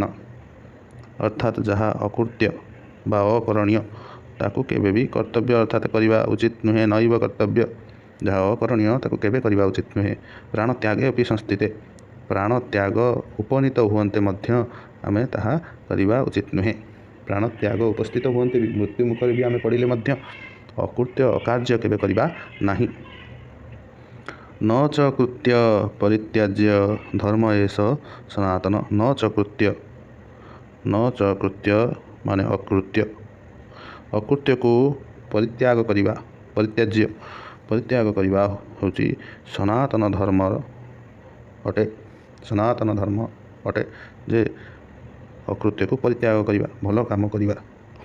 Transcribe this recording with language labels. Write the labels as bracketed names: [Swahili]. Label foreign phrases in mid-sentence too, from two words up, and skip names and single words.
[Odia] ଅର୍ଥାତ ଯାହା ଅକୃତ୍ୟ ବା ଅକରଣୀୟ ତାକୁ କେବେ ଭି କର୍ତ୍ତବ୍ୟ ଅର୍ଥାତ କରିବା ଉଚିତ ନୁହେଁ [Sanskrit] नैव कर्तव्य [Odia] ଯାହା ଅକରଣୀୟ ତାକୁ କେବେ କରିବା ଉଚିତ ନୁହେଁ। [Sanskrit] प्राण त्यागे अपि संस्थिते [Odia] ପ୍ରାଣ ତ୍ୟାଗ ଉପନୀତ ହୁଅନ୍ତେ ମଧ୍ୟ ଆମେ ତାହା କରିବା ଉଚିତ ନୁହେଁ। ପ୍ରାଣ ତ୍ୟାଗ ଉପସ୍ଥିତ ହୁଅନ୍ତେ ମୃତ୍ୟୁ ମୁଖରେ ଭି ଆମେ ପଡ଼ିଲେ ମଧ୍ୟ ଅକୃତ୍ୟ ଅକାର୍ଯ୍ୟ କେବେ କରିବା ନାହିଁ। [Sanskrit] न च कृत्य परित्याज्य धर्म एष सनातन। न च कृत्य [Odia] ମାନେ ଅକୃତ୍ୟ ଅକୃତ୍ୟ କୁ ପରିତ୍ୟାଗ କରିବା ପରିତ୍ୟାଗ କରିବା ହେଉଛି ସନାତନ ଧର୍ମ ଅଟେ। ସନାତନ ଧର୍ମ ଅଟେ ଯେ ଅକୃତ୍ୟ କୁ ପରିତ୍ୟାଗ କରିବା ଭଲ କାମ କରିବା।